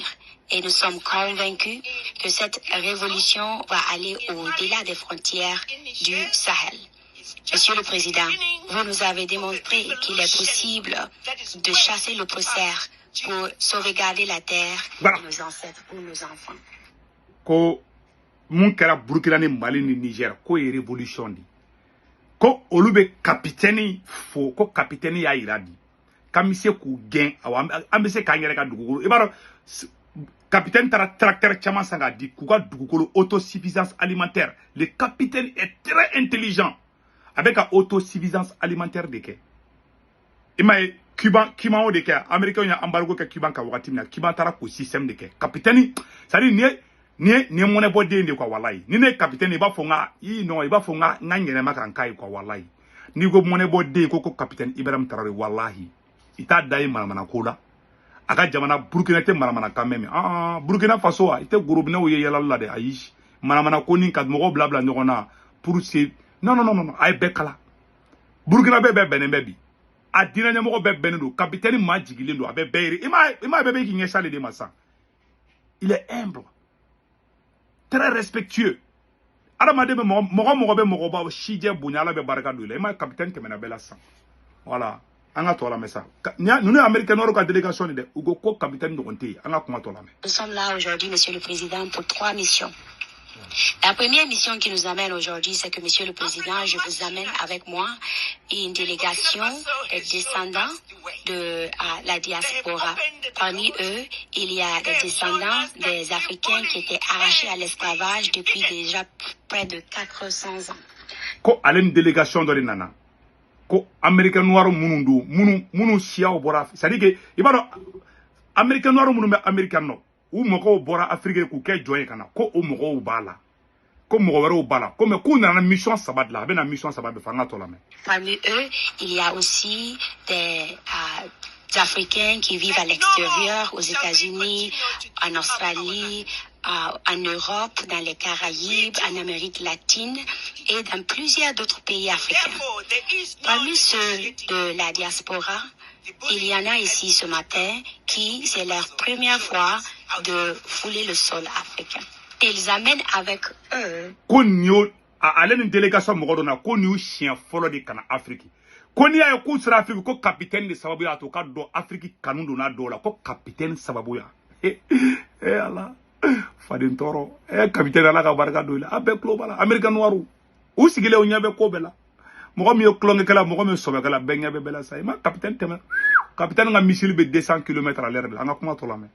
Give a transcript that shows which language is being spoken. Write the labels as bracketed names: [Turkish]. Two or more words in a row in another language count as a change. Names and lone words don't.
[French] Et nous sommes convaincus que cette révolution va aller au-delà des frontières du Sahel. Monsieur le Président, vous nous avez démontré qu'il est possible de chasser l'oppresseur pour sauvegarder la terre de nos ancêtres pour nos enfants. [Bambara] Ko mun kɛra Burkina ni Mali ni Niger ko ye révolution di. Ko olu be capitaine fo ko capitaine y'a yira di. K'an bɛ se k'u gɛn awɔ an bɛ se k'an yɛrɛ ka dugukolo i b'a dɔn capitaine taara tracteur caman san k'a di k'u ka dugukolo [French] autosuffisance alimentaire. Le capitaine est très intelligent [Bambara] a bɛ ka [French] autosuffisance alimentaire [Bambara] de kɛ. I m'a ye Cuban o de kɛ Américains y'a embargo kɛ Cuban ka wagati min na Cuban taara k'o système de kɛ capitaine c'est-à-dire ni ye mɔnɛ bɔ den de quoi walayi ni ne capitaine i b'a fɔ non i b'a fɔ n ka ɲɛnɛma ka n k'a ye quoi walayi n'i ko mɔnɛ bɔ den ko capitaine Ibrahim Traoré walahi i t'a da ye maramana ko la a ka jamana Burkina tɛ maramana kan mɛn Burkina Faso i tɛ gorobinɛw ye yɛlɛli la dɛ ayi maramana ko ni ka mɔgɔw bila ɲɔgɔn na pour se non a ye bɛɛ kala Burkina bɛɛ bɛnnen bɛ bi a diinɛ ɲɛmɔgɔ bɛɛ bɛnnen don capitaine maa jigilen don a bɛ bɛɛ yiri i m'a bɛɛ bɛ k'i ɲɛsin ale de ma sa [French] il est humble très respectueux [Bambara] adamaden bɛ mɔgɔ bɛ mɔgɔ ba sijɛ bonya ala bɛ barika don i la i m'a capitaine tɛmɛna bɛɛ la sisan voilà an ka tɔ lamɛn sa ninnu ye américain nɔrɔ ka délégation de dɛ u ko ko capitaine ɲɔgɔn tɛ yen an ka kuma tɔ lamɛn. [French] Nous sommes là aujourd'hui, Monsieur le Président, pour 3 missions. La première mission qui nous amène aujourd'hui, c'est que, Monsieur le Président, je vous amène avec moi une délégation des descendants de la diaspora. Parmi eux, il y a des descendants des Africains qui étaient arrachés à l'esclavage depuis déjà près de 400 ans. [Bambara] Ko ale ni délégation dɔ de nana ko [French] américain noir [Bambara] minnu don minnu siyaw bɔra [French] c'est-à-dire que [Bambara] i b'a dɔn [French] américain noir [Bambara] minnu bɛ américain nɔ u mɔgɔw bɔra Afrique k'u kɛ jɔn ye ka na ko o mɔgɔw b'a la ko mɔgɔ wɛrɛw b'a la ko mais k'u nana mission 3 de la a bɛ na mission 3 bɛ fɔ an ka tɔ lamɛn. [French] Parmi eux, il y a aussi des Africains qui vivent à l'extérieur, aux États-Unis, en Australie, en Europe, dans les Caraïbes, en Amérique latine et dans plusieurs d'autres pays africains. Parmi ceux de la diaspora, il y en a ici ce matin qui, c'est leur première fois de fouler le sol africain. Ils amènent avec eux. [Bambara] Ko nio ale ni délégation mɔgɔ dɔ na ko ni siɲɛ fɔlɔ de kana Afrique. Ko n'i y'a ye k'u sera Afrique ko capitaine de sababu y'a to ka dɔn Afrique kanu donna dɔw la ko capitaine sababu ya. Ala faden tɔɔrɔ capitaine ala ka barika don i la a bɛɛ tulo b'a la [French] Américain noir [Bambara] u sigilen u ɲɛ bɛ ko bɛɛ la mɔgɔ min ye tulonkɛkɛla mɔgɔ min ye sɔbɛkɛla bɛɛ ɲɛ bɛ bɛɛ la sa i ma capitaine tɛmɛ capitaine ka missile bɛ 200 [French] km à l'heure [Bambara] de la an ka kuma tɔ lamɛn.